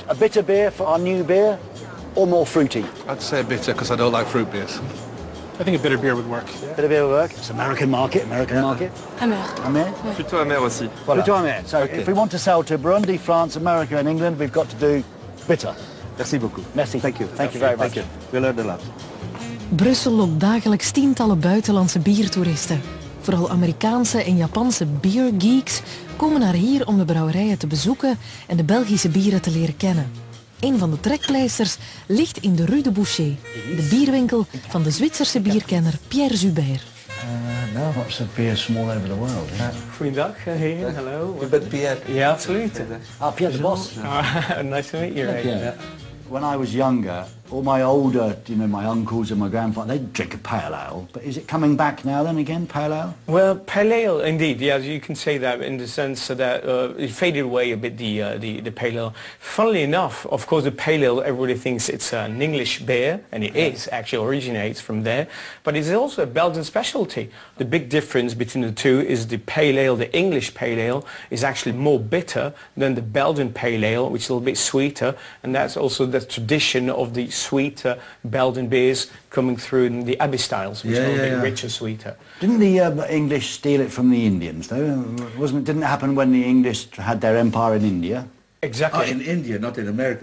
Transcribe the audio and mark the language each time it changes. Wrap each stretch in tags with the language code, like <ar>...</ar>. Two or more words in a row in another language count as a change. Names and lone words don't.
<en>A bitter beer for our new beer or more fruity? I'd say bitter because I don't like fruit beers. I think a bitter beer would work. Bitter beer will work. It's American market, market. Amer. Amer?</en> <fr>Plutôt amer aussi. Voilà. Plutôt amer.</fr> <en>So Okay. if we want to sell to Burundi, France, America and England, we've got to do bitter.</en> <fr>Merci beaucoup. Merci.</fr> <en>Thank you. Thank you very much. Thank you. We learned a lot.</en> <nl>Brussel lokt dagelijks tientallen buitenlandse biertoeristen. Vooral Amerikaanse en Japanse beergeeks komen naar hier om de brouwerijen te bezoeken en de Belgische bieren te leren kennen. Een van de trekpleisters ligt in de Rue de Boucher, de bierwinkel van de Zwitserse bierkenner Pierre Zuber.</nl> <en>Now lots of beers from all over the world. Goeiedag, hello. You bet Pierre. Yeah, absolutely. Pierre the boss. Nice to meet you. Ray. Pierre. When I was younger, all my older, my uncles and my grandfather, they'd drink a pale ale. But is it coming back now then again, pale ale? Well, pale ale, indeed. Yes, you can say that in the sense that it faded away a bit, the pale ale. Funnily enough, of course, the pale ale, everybody thinks it's an English beer, and it is, actually originates from there. But it's also a Belgian specialty. The big difference between the two is the pale ale, the English pale ale, is actually more bitter than the Belgian pale ale, which is a little bit sweeter, and that's also the tradition of the sweet Belgian beers coming through in the Abbey styles, which are a bit richer, sweeter. Didn't the English steal it from the Indians, though? Didn't it happen when the English had their empire in India? Exactly. Oh, in India, not in America.</en>